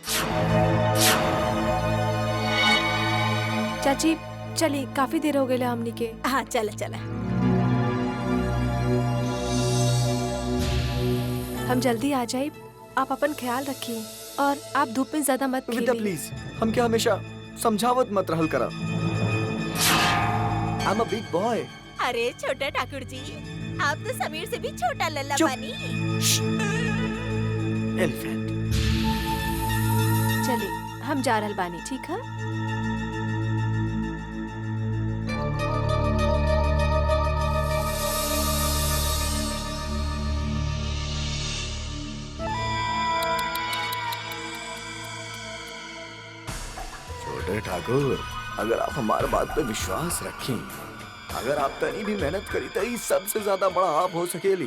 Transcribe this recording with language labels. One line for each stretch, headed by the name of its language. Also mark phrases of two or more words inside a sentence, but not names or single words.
Bhojpuri: चाची चली, काफी देर हो गई हमनी के। हाँ चला चला। हम जल्दी आ जाए, आप अपन ख्याल रखिए और आप धूप में ज्यादा मत विद्या खेलिए। प्लीज, हम क्या हमेशा समझावत मत रहल करा।
English: I'm a big boy.
Bhojpuri: अरे छोटा ठाकुर जी, आप तो समीर से भी छोटा लल्ला चुप। बनी। Elephant. चलिए हम जा रहल बानी, ठीक है? छोटे ठाकुर, अगर आप हमारे बात पे विश्वास रखें, अगर आप तनी भी मेहनत करी तो ये सबसे ज्यादा बड़ा आप हो सकेली।